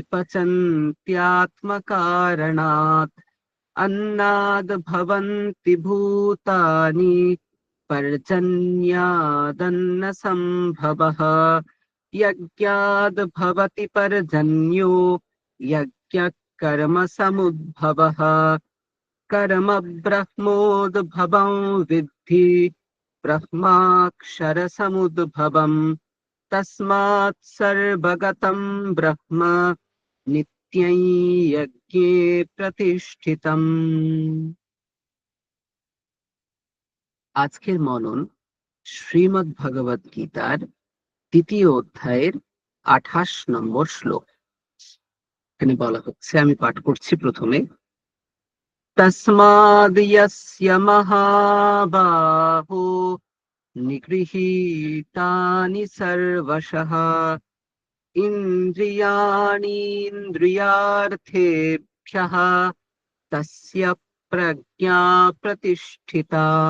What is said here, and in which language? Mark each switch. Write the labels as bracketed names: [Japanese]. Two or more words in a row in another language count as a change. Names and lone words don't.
[Sanskrit] पचन्त्यात्मकारणात् अन्नाद् भवन्ति भूतानि पर्जन्यादन्नसम्भवः यज्ञाद् भवति पर्जन्यो यज्ञः कर्मसमुद्भवः कर्म ब्रह्मोद्भवं विद्धि ब्रह्माक्षरसमुद्भवम् तस्मात् सर्वगतं ब्रह्म नित्यं यज्ञे प्रतिष्ठितम्। [Bangla] আজকের মনন শ্রীমদ্ ভগবদ গীতার 2য় অধ্যায়ের 28 নম্বর শ্লোক। এখানে বলা হচ্ছে, আমি পাঠ করছি প্রথমে। [Sanskrit] তস্মাদ ইয়স্য মহাবাহো নিগৃহীতানি সর্বশঃ ইন্দ্রিয়াণীন্দ্রিয়ার্থেভ্যঃ তস্য প্রজ্ঞা প্রতিষ্ঠিতা।